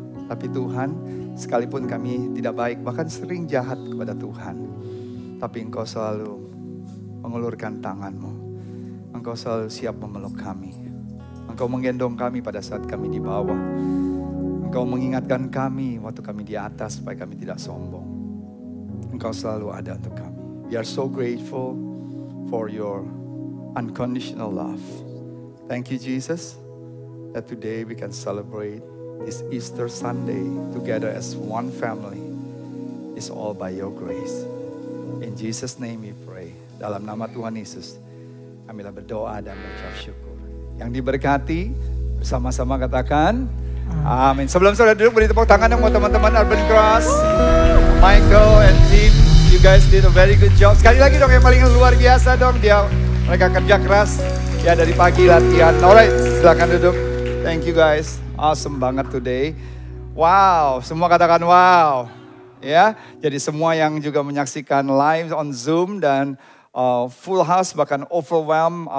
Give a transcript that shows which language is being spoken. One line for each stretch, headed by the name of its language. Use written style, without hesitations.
Indonesian: Tapi Tuhan, sekalipun kami tidak baik, bahkan sering jahat kepada Tuhan, tapi Engkau selalu mengulurkan tangan-Mu. Engkau selalu siap memeluk kami. Engkau menggendong kami pada saat kami di bawah. Engkau mengingatkan kami waktu kami di atas supaya kami tidak sombong. Engkau selalu ada untuk kami.
English: We are so grateful for your unconditional love. Thank you, Jesus, that today we can celebrate this Easter Sunday together as one family. It's all by your grace. In Jesus' name we pray.
Indonesian: Dalam nama Tuhan Yesus, kamilah berdoa dan mengucap syukur. Yang diberkati bersama-sama katakan amin. Sebelum saudara duduk, beri tepuk tangan dong buat teman-teman Urban Cross.
English: Michael and Jim, you guys did a very good job.
Indonesian: Sekali lagi dong yang paling luar biasa dong. Mereka kerja keras ya dari pagi latihan.
English: Alright,
Indonesian: silakan duduk.
English: Thank you guys.
Indonesian: Awesome banget today. Wow, semua katakan wow. Ya, jadi semua yang juga menyaksikan
English: live on Zoom
Indonesian: dan
English: full house bahkan overwhelmed.